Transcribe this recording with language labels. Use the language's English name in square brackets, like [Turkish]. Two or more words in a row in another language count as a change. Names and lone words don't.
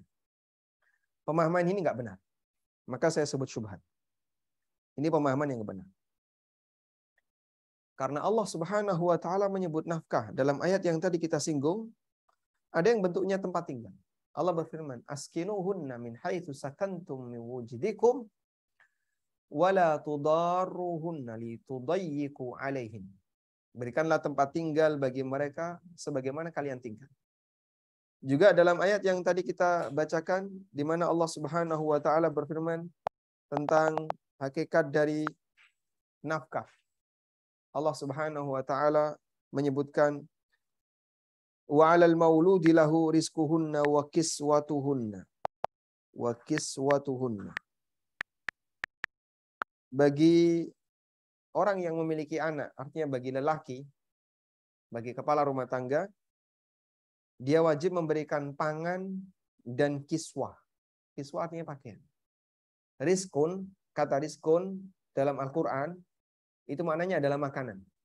[Indonesian] Pemahaman ini nggak benar. Maka saya sebut syubhat. Ini pemahaman yang benar. Karena Allah [Arabic] سبحانه وتعالى [Indonesian] menyebut nafkah dalam ayat yang tadi kita singgung, ada yang bentuknya tempat tinggal. Allah berfirman, [Arabic] "أسكنوهن من حيث سكنتم من وجدكم ولا تضاروهن لتضيقوا عليهن." [Indonesian] Berikanlah tempat tinggal bagi mereka sebagaimana kalian tinggal. Juga dalam ayat yang tadi kita bacakan, di mana Allah [Arabic] سبحانه وتعالى [Indonesian] berfirman tentang hakikat dari nafkah. Allah [Arabic] سبحانه وتعالى [Indonesian] menyebutkan [Arabic] وعلى المولود له رزقهن وكسوتهن. وكسوتهن. [Indonesian] Bagi orang yang memiliki anak, artinya bagi lelaki, bagi kepala rumah tangga, dia wajib memberikan pangan dan kiswah. Kiswah artinya pakaian. Rizkun, kata rizkun dalam Al-Quran, itu maknanya adalah makanan.